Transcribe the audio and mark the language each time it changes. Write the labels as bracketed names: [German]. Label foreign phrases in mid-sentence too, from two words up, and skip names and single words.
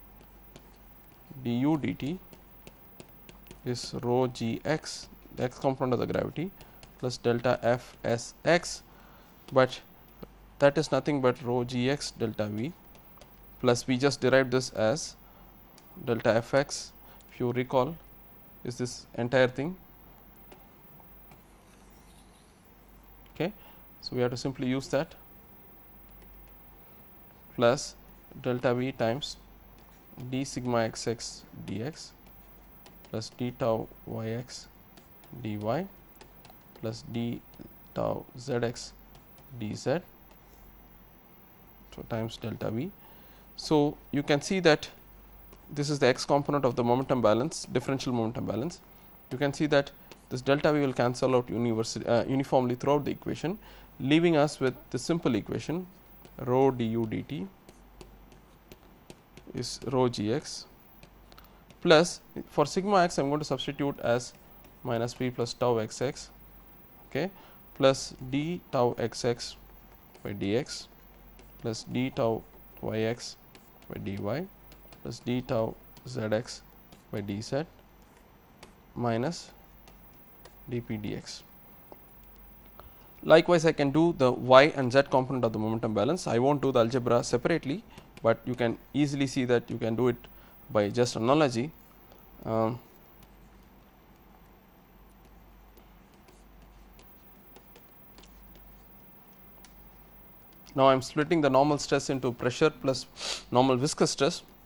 [English] du dt is rho g x, the x component of the gravity, plus delta f s x, but that is nothing but rho g x delta V, plus we just derived this as delta f x, if you recall, is this entire thing. Okay. So, we have to simply use that, plus delta V times d sigma x x dx plus d tau y x dy plus d tau z x dz, so times delta V. So, you can see that this is the x component of the momentum balance, differential momentum balance. You can see that this delta V will cancel out uniformly throughout the equation, leaving us with the simple equation rho du dt is rho g x, plus for sigma x I am going to substitute as minus p plus tau x x, okay, plus d tau x x by dx plus d tau y x by dy plus d tau z x by dz minus dp dx. Likewise, I can do the y and z component of the momentum balance. I will not do the algebra separately, but you can easily see that you can do it by just analogy. Now, I am splitting the normal stress into pressure plus normal viscous stress.